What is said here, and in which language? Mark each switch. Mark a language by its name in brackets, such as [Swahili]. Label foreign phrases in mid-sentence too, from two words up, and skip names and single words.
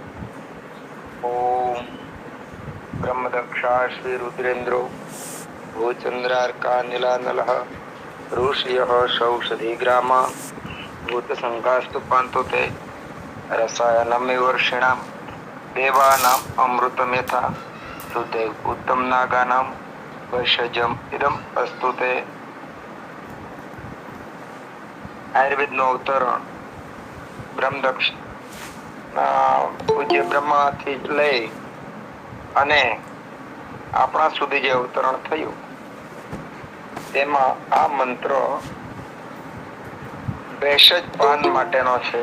[Sanskrit] ओम ब्रह्मदक्षा श्री रुद्रेन्द्रो भूचंद्रार्का नीलानलः ऋषियः सौषधिग्रामा भूतसंघास्तु पान्तुते रसायनमेव वर्षिणां देवानाम् अमृतमेथा सुते उत्तम नागानां वैषजम इदम अस्तुते. [Gujarati] આયુર્વેદનો અવતરણ બ્રહ્મદક્ષ પૂજ્ય બ્રહ્માથી લઈ અને આપણા સુધી જે અવતરણ થયું તેમાં આ મંત્ર ભેષજ પાન માટેનો છે.